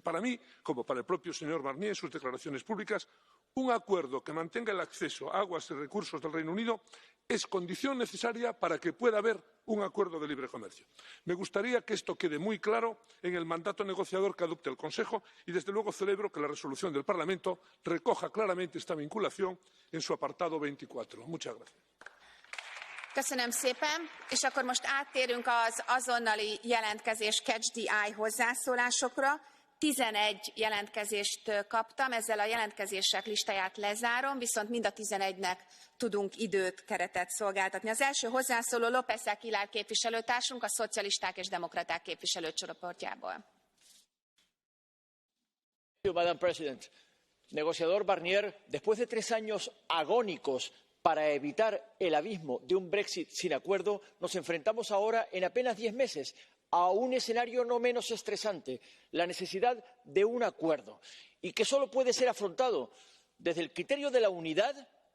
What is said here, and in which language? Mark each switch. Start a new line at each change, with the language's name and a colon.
Spanish: Para mí, como para el propio señor Barnier en sus declaraciones públicas, un acuerdo que mantenga el acceso a aguas y recursos del Reino Unido es condición necesaria para que pueda haber un acuerdo de libre comercio. Me gustaría que esto quede muy claro en el mandato negociador que adopte el Consejo y, desde luego, celebro que la resolución del Parlamento recoja claramente esta vinculación en su apartado 24. Muchas gracias.
Hungarian: Köszönöm szépen, és akkor most áttérünk az azonnali jelentkezés
English: catch the eye
Hungarian: hozzászólásokra. 11 jelentkezést kaptam, ezzel a jelentkezések listáját lezárom, viszont mind a 11-nek tudunk időt, keretet szolgáltatni. Az első hozzászóló López Aguilar képviselőtársunk a Szocialisták és Demokraták képviselőcsoportjából.
English: Madam President,
Spanish: negociador Barnier, después de 3 años agónicos para evitar el abismo de un Brexit sin acuerdo, nos enfrentamos ahora, en apenas 10 meses, a un escenario no menos estresante, la necesidad de un acuerdo, y que solo puede ser afrontado desde el criterio de la unidad,